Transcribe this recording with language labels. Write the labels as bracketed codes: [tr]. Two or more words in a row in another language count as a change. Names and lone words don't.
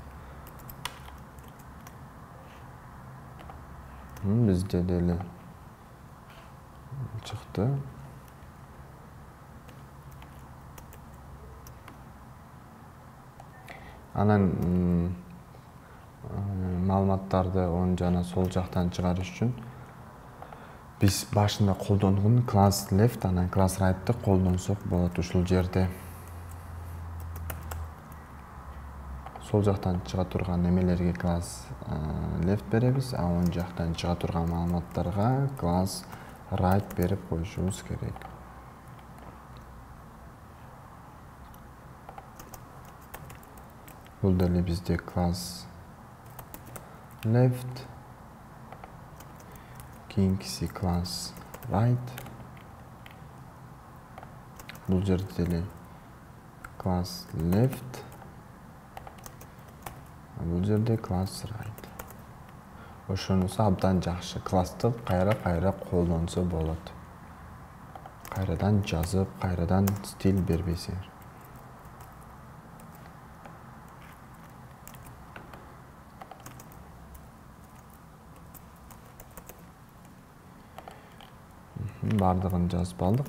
[ky] Бизде деле чыкты. Анан маалыматтарды оң жана сол жактан чыгарыш үчүн биз башында колдонгон [en] class left [ky] анан [en] class right'ты [ky] колдонсок болот. Ушул жерде сол жактан чыга турган эмелерге [en] class left [ky] беребиз, а оң жактан чыга турган маалыматтарга [en] class right [ky] берип коюшубуз керек. Бул деле бизде [en] class left, [ky] кийинкиси [en] class right. [ky] Бул жерде деле [en] class left, [ky] бул жерде [en] class right. [ky] Ошонусу абдан жакшы. Классты кайра колдонсо болот. Кайрадан жазып, кайрадан стиль бербейсиңер. Бардыгын жазып алдык.